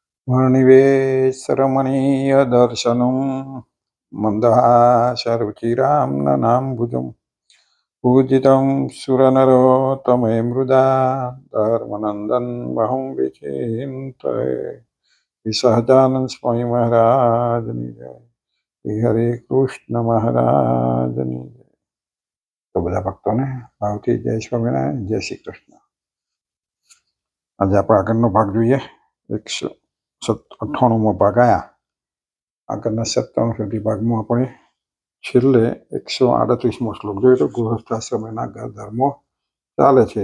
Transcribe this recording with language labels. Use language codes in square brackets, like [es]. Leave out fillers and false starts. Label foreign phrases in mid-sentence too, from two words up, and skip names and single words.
[sa] वर्णिवेशरमणीयदर्शनं मन्दहासरुचिराम्ननाम्बुजं पूजितं सुरनरोत्तमे मृदा धर्मनन्दन महं विचिन्तये। [gu] सहजानंद स्वामी महाराजની જય। હરે કૃષ્ણ મહારાજની જય। તો બધા ભક્તોને ભાવથી જય સ્વામિનારાયણ, જય શ્રી કૃષ્ણ। આજે આપણે આગળનો ભાગ જોઈએ। 198મો ભાગ આયા। આગળના 97 સુધી ભાગમાં આપણે છેલ્લે 138મો શ્લોક જોઈએ તો ગૃહસ્થાશ્રમના ધર્મો ચાલે છે।